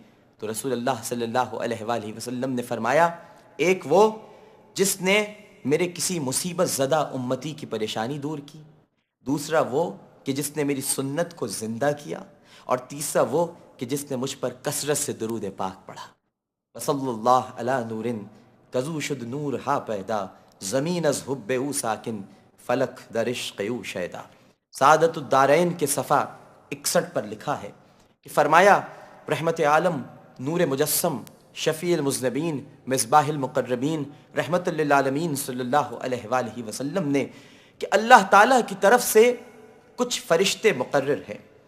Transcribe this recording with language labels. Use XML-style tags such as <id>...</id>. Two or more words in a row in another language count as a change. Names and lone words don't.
<ur>تو رسول اللہ</ur> <ar>صلی اللہ علیہ وآلہ وسلم</ar> <ur>نے فرمایا، ایک وہ جس نے میرے کسی مصیبت زدہ امتی کی پریشانی دور کی، دوسرا وہ کہ جس نے میری سنت کو زندہ کیا، اور تیسرا وہ کہ جس نے مجھ پر کثرت سے درود پاک پڑھا۔</ur> <fa>وصلی اللہ علی نور کزو شد نور ہا پیدا، زمین از حب او ساکن فلک در عشق او شیدا۔</fa> <ur>سعادت الدارین کے صفحہ 61 پر لکھا ہے کہ فرمایا رحمت عالم، نور مجسم،</ur> <ar>شفیع المذنبین، مصباح المقربین،</ar> <ur>رحمت للعالمین</ur> <ar>صلی اللہ علیہ وآلہ وسلم</ar> <ur>نے کہ اللہ تعالیٰ کی طرف سے کچھ فرشتے مقرر ہیں</ur>